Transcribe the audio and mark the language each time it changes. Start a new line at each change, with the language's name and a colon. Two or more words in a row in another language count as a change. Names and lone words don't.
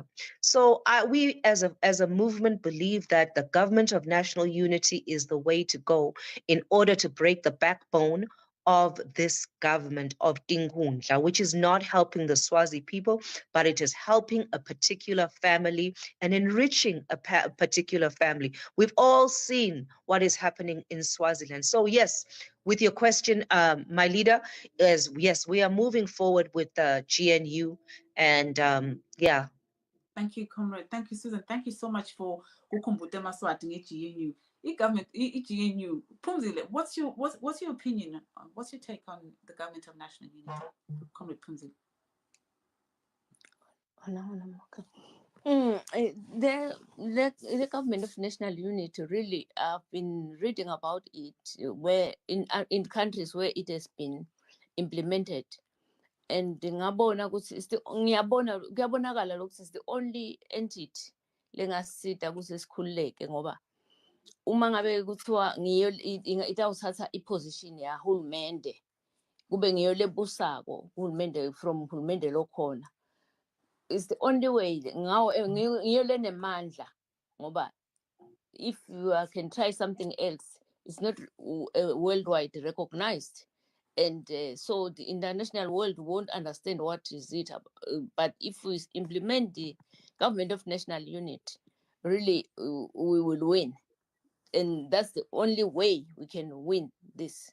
English: So we as a movement believe that the government of national unity is the way to go in order to break the backbone of this government of Dinkhundla, which is not helping the Swazi people, but it is helping a particular family and enriching a particular family. We've all seen what is happening in Swaziland. So yes, with your question, my leader, is yes, we are moving forward with the GNU, and yeah. Thank you, comrade. Thank you, Susan. Thank you so much for
Swati: kukumbute Mswati nge-GNU.
English: I-government, i-GNU, Phumzile, what's your opinion? What's your take on the government of national unity? Comrade Phumzile. The government of national unity, really, I've been reading about it where in countries where it has been implemented, and
Swati: ngiyabona kuyabonakala lokhu
English: is the only entity
Swati: lengasita kuze sikhululeke, ngoba uma ngabe kuthiwa ngiyo itawuthatha iposition yahulumende, kube ngiyo lebusako uhulumende from hulumende lokhona,
English: is the only way
Swati: ngiyo lenemandla,
English: ngoba if you can try something else, it's not worldwide recognized, and so the international world won't understand what is it but if we implement the government of national unity, really we will win, and that's the only way we can win this.